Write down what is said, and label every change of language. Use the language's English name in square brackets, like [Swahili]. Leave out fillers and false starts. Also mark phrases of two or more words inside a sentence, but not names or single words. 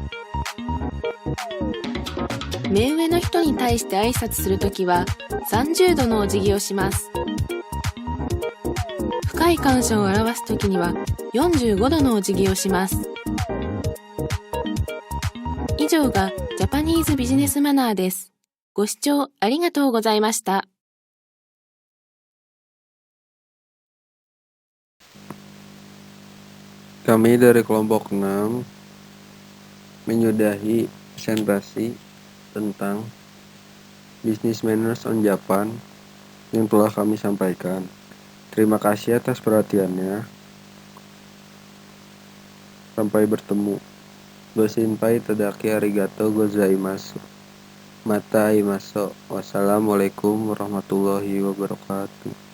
[Japanese] 目上の人に対して挨拶するときは30度のお辞儀をします。深い感謝を表すときには45度のお辞儀をします。以上がジャパニーズビジネスマナーです。ご視聴ありがとうございました。 [Indonesian] Kami dari kelompok 6 menyudahi presentasi tentang [English] Business Manners on Japan [Indonesian] yang telah kami sampaikan. Terima kasih atas perhatiannya. Sampai bertemu. [Japanese] ご心配いただきありがとうございます. また会いましょう. [Arabic] والسلام عليكم ورحمة الله وبركاته.